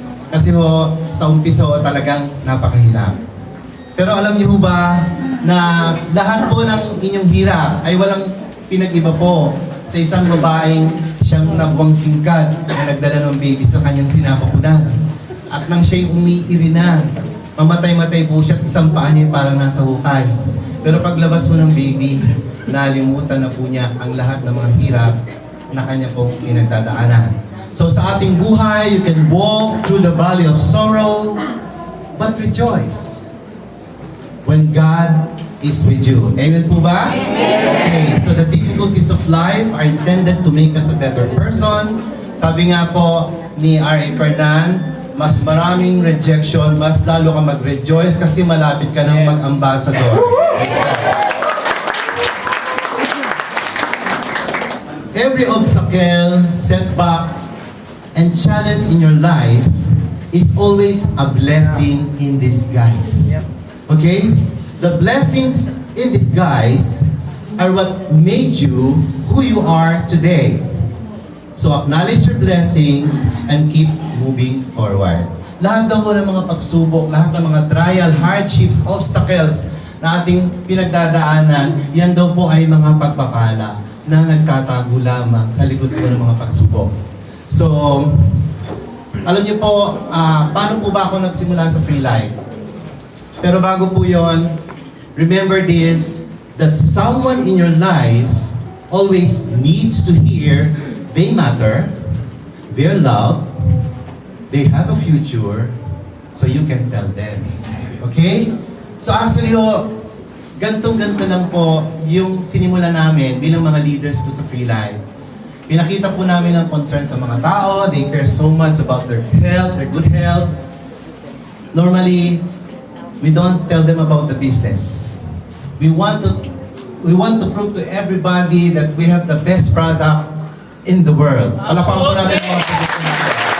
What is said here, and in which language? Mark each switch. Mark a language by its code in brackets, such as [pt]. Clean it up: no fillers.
[tl] Kasi ho, sa umpisa ho talagang napakahirap. Pero alam niyo ba na lahat po ng inyong hirap ay walang pinag-iba po sa isang babaeng siyang nabuwang singkat na nagdala ng baby sa kanyang sinapupunan. At nang siya'y umiiri na, mamatay-matay po siya at isang paa niya parang nasa hukay. Pero paglabas mo ng baby, nalimutan na po niya ang lahat ng mga hirap na kanya pong pinagdadaanan. So sa ating buhay, [en] you can walk through the valley of sorrow, but rejoice when God is with you. [tl] Amen po ba? [en] Okay, so the difficulties of life are intended to make us a better person. [tl] Sabi nga po ni R.A. Fernand, mas maraming rejection, mas lalo ka mag-rejoice kasi malapit ka ng mag-ambassador. [en] Every obstacle, setback, and challenge in your life is always a blessing in disguise. Okay? The blessings in disguise are what made you who you are today. So acknowledge your blessings and keep moving forward. [tl] Lahat daw po ng mga pagsubok, lahat ng mga trial, hardships, obstacles na ating pinagdadaanan, yan daw po ay mga pagpapala na nagtatago lamang sa likod po ng mga pagsubok. So, alam niyo po, paano po ba ako nagsimula sa free life? Pero bago po yon, [en] remember this, that someone in your life always needs to hear they matter, they're loved, they have a future, so you can tell them. [tl] Okay? So actually, ganto lang po yung sinimula namin bilang mga leaders po sa free life. Pinakita po namin ang concern sa mga tao. [en] They care so much about their health, their good health. Normally, we don't tell them about the business. We want to prove to everybody that we have the best product in the world. [tl] Palapakan po natin mga product natin.